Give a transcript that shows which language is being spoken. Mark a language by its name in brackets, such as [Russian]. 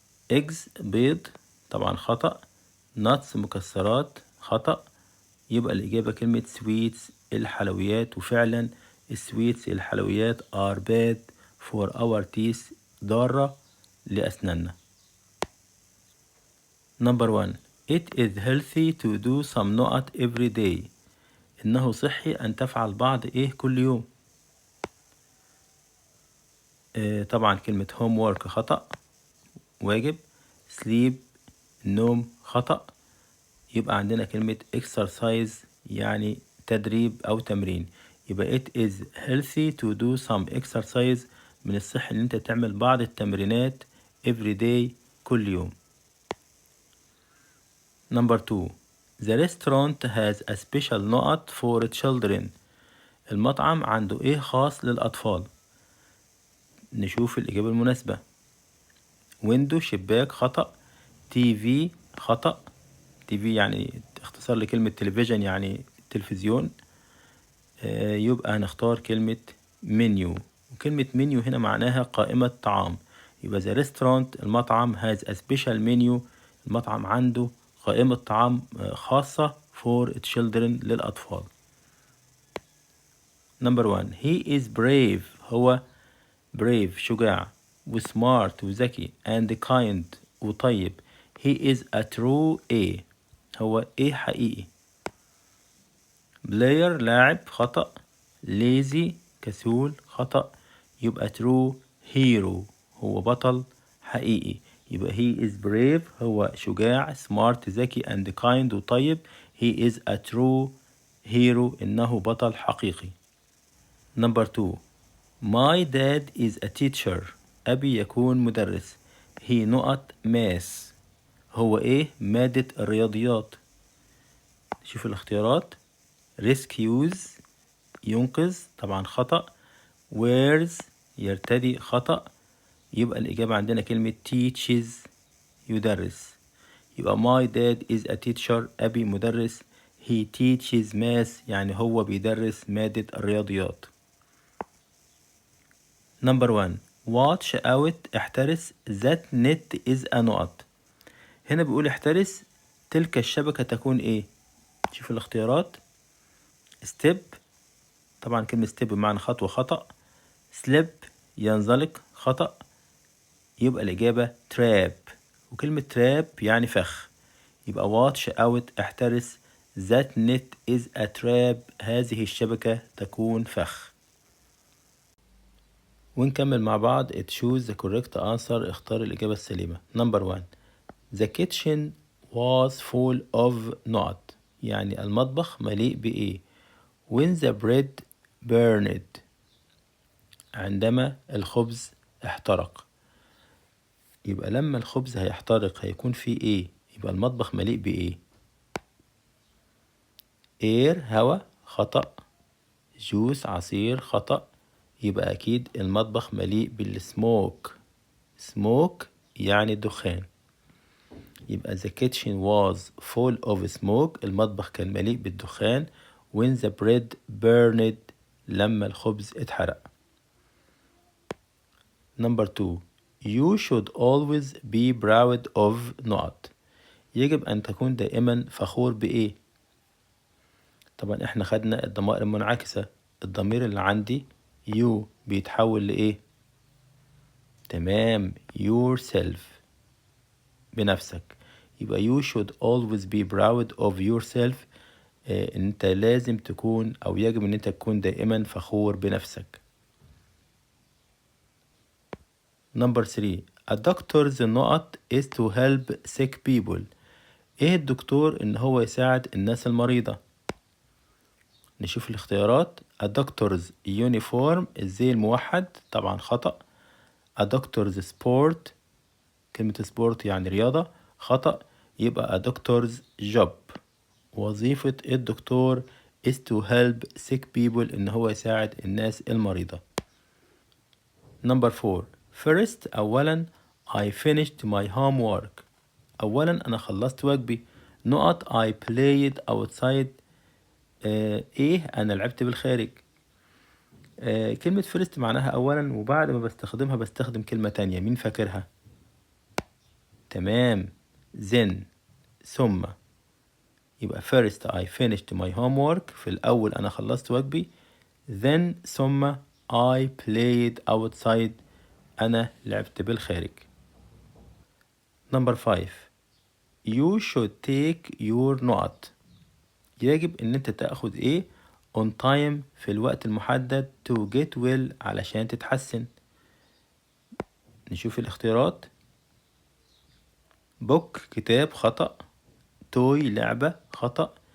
[Arabic] eggs بيض طبعا خطأ. nuts مكسرات خطأ. يبقى الإجابة كلمة sweets الحلويات، وفعلا السويتس الحلويات [English] are bad for our teeth [Arabic] ضارة لأسناننا. [English] Number 1. It is healthy to do some نقط every day. [Arabic] إنه صحي أن تفعل بعض إيه كل يوم. طبعا كلمة homework خطأ واجب. sleep النوم خطأ. يبقى عندنا كلمة exercise يعني تدريب أو تمرين. يبقى [English] it is healthy to do some exercise [Arabic] من الصحي إن أنت تعمل بعض التمرينات [English] every day [Arabic] كل يوم. [English] Number 2. The restaurant has a special نقط for children. [Arabic] المطعم عنده إيه خاص للأطفال. نشوف الإجابة المناسبة. window شباك خطأ. TV خطأ. TV يعني اختصار لكلمة تلفزيون يعني تلفزيون. يبقى هنختار كلمة menu، وكلمة menu هنا معناها قائمة طعام. يبقى [English] the restaurant [Arabic] المطعم [English] has a special menu [Arabic] المطعم عنده قائمة طعام خاصة [English] for children [Arabic] للأطفال. [English] Number 1. He is brave هو brave [Arabic] شجاع، [English] وsmart [Arabic] وذكي [English] and kind [Arabic] وطيب. [English] He is a true A [Arabic] هو A حقيقي. player لاعب خطأ. lazy كسول خطأ. يبقى [English] true hero [Arabic] هو بطل حقيقي. [English] يبقى he is brave [Arabic] هو شجاع [English] smart [Arabic] ذكي [English] and kind [Arabic] وطيب. [English] he is a true hero [Arabic] إنه بطل حقيقي. [English] Number 2. My dad is a teacher. [Arabic] أبي يكون مدرس. [English] he [Arabic] نقط math هو إيه مادة الرياضيات. شوف الاختيارات. rescues ينقذ طبعا خطأ. wears يرتدي خطأ. يبقى الإجابة عندنا كلمة teaches يدرس. [English] يبقى my dad is a teacher [Arabic] أبي مدرس. [English] he teaches math [Arabic] يعني هو بيدرس مادة الرياضيات. [English] Number 1. watch out [Arabic] احترس [English] that net is a نقط. [Arabic] هنا بيقول احترس تلك الشبكة تكون ايه. شوف الاختيارات. step طبعا كلمة step بمعنى خطوة خطأ. slip ينزلق خطأ. يبقى الإجابة trap، وكلمة trap يعني فخ. [English] يبقى watch out [Arabic] احترس [English] that net is a trap [Arabic] هذه الشبكة تكون فخ. ونكمل مع بعض. [English] choose the correct answer [Arabic] اختار الإجابة السليمة. [English] Number 1. The kitchen was full of نقط [Arabic] يعني المطبخ مليء بإيه. [English] when the bread burned [Arabic] عندما الخبز احترق. يبقى لما الخبز هيحترق هيكون فيه ايه. يبقى المطبخ مليء بايه. air هوا خطأ. juice عصير خطأ. يبقى اكيد المطبخ مليء بالسموك. smoke يعني الدخان. [English] يبقى the kitchen was full of smoke [Arabic] المطبخ كان مليء بالدخان. [English] when the bread burned [Arabic] لما الخبز اتحرق. [English] Number 2. You should always be proud of نقط. [Arabic] يجب أن تكون دائما فخور بإيه. طبعا احنا خدنا الضمائر المنعكسة. الضمير اللي عندي you بيتحول لإيه. تمام yourself بنفسك. [English] يبقى you should always be proud of yourself. [Arabic] انت لازم تكون او يجب ان انت تكون دائما فخور بنفسك. [English] Number 3. A doctor's نقط is to help sick people. [Arabic] ايه الدكتور ان هو يساعد الناس المريضة. نشوف الاختيارات. [English] A doctor's uniform [Arabic] الزي الموحد طبعا خطأ. [English] A doctor's sport [Arabic] كلمة sport يعني رياضة خطأ. يبقى [English] a doctor's job [Arabic] وظيفة الدكتور [English] is to help sick people [Arabic] إن هو يساعد الناس المريضة. [English] Number 4. First [Arabic] أولا [English] I finished my homework. [Arabic] أولا أنا خلصت واجبي. [English] نقط I played outside. [Arabic] إيه أنا لعبت بالخارج. كلمة first معناها أولا، وبعد ما بستخدمها بستخدم كلمة تانية. مين فاكرها؟ تمام. then ثم، يبقى [English] first I finished my homework، [Arabic] في الأول أنا خلصت واجبي. then ثم [English] I played outside، [Arabic] أنا لعبت بالخارج. [English] number 5 you should take your نقط. [Arabic] يجب إن أنت تأخذ إيه [English] on time، [Arabic] في الوقت المحدد [English] to get well، [Arabic] علشان تتحسن. نشوف الاختيارات. book كتاب خطأ، toy لعبة خطأ.